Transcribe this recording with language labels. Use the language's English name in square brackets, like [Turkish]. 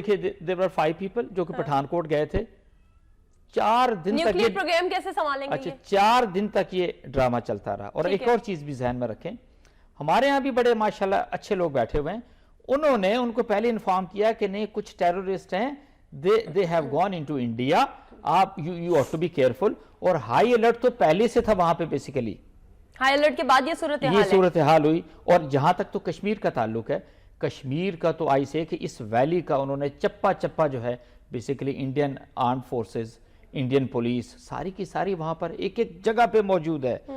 [Urdu] دیکھیے [English] there were 5 people [Urdu] جو کہ پٹھان کوٹ گئے تھے، 4 دن تک نیوکلیئر پروگرام کیسے سنبھالیں گے؟ اچھا 4 دن تک یہ ڈرامہ چلتا رہا. اور ایک اور چیز بھی ذہن میں رکھیں، ہمارے ہاں بھی بڑے ماشاءاللہ اچھے لوگ بیٹھے ہوئے ہیں، انہوں نے ان کو پہلے انفارم کیا کہ نہیں کچھ ٹیررسٹ ہیں [English] they have gone into India. آپ you ought to be careful. [Urdu] اور ہائی الرٹ تو پہلے سے تھا وہاں پہ بیسیکلی. ہائی الرٹ کے بعد یہ صورتحال ہوئی. اور جہاں تک تو کشمیر کا تعلق ہے, کشمیر کا تو آئی سے کہ اس ویلی کا انہوں نے چپا چپا جو ہے basically Indian armed forces, Indian police ساری کی ساری وہاں پر ایک ایک جگہ پہ موجود ہے.